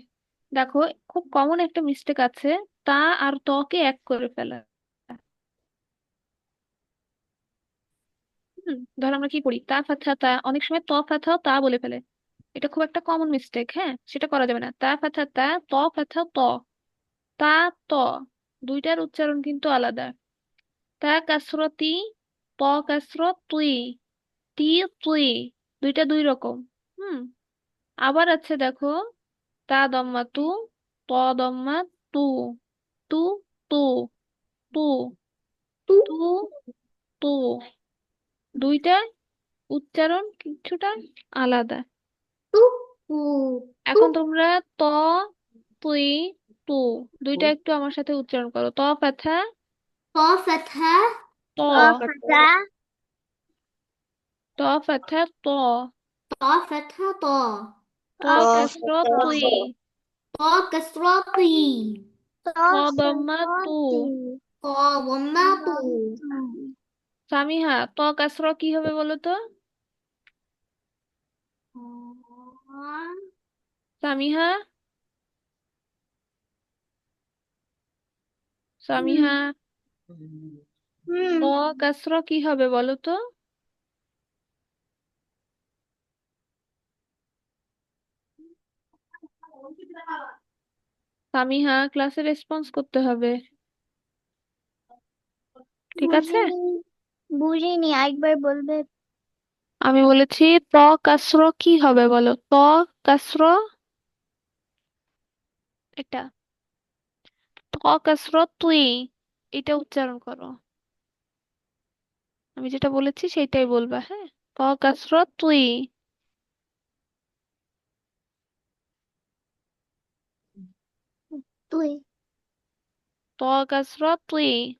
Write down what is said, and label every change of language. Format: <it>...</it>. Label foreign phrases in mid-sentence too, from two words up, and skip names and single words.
<bn>দেখো, খুব কমন একটা মিস্টেক আছে, তা আর ত কে এক করে ফেলা। ধর আমরা কি করি,</bn> <ar>تا فتحة تا,</ar> <bn>অনেক সময় ত ফাথাও তা বলে ফেলে। এটা খুব একটা কমন মিস্টেক, হ্যাঁ, সেটা করা যাবে না।</bn> <ar>تا فتحة تا, طا فتحة طا، تا، طا,</ar> <bn>দুইটার উচ্চারণ কিন্তু আলাদা।</bn> <ar>تا كسرة تي، طا كسرة طي، تي طي,</ar> <bn>দুইটা দুই রকম। হুম, আবার আছে দেখো,</bn> <ar>تا ضمة تو, طا ضمة طو، طو، طو، طو, তু তু, তু,</ar> <bn>দুইটা উচ্চারণ কিছুটা আলাদা।</bn> <ar>تو تو تو</ar> <bn>এখন তোমরা ত, তুই, তু, দুইটা একটু আমার সাথে উচ্চারণ করো।</bn> <ar>طا فتحة, طا فتحة ط فتاة ط فتحة ط طا فتحة طا ط طا كسرة فتاة طي طا كسرة طي ط ضمة طو طا ضمة طو</ar> <bn>সামিহা</bn> <ar>طا كسرة</ar> <bn>কি হবে বলো তো? সামিহা সামিহা</bn> <ar>طا كسرة</ar> <bn>কি হবে বলো তো? সামিহা ক্লাসে রেসপন্স করতে হবে, ঠিক আছে? বুঝিনি একবার বলবে। আমি বলেছি</bn> <ar>طا كسرة</ar> <bn>কি হবে বলো,</bn> <ar>طا كسرة</ar> <bn>এটা,</bn> <ar>طا كسرة طي,</ar> <bn>এটা উচ্চারণ করো। আমি যেটা বলেছি সেইটাই বলবা, হ্যাঁ?</bn> <ar>طا كسرة طي, তুই طا كسرة طي.</ar>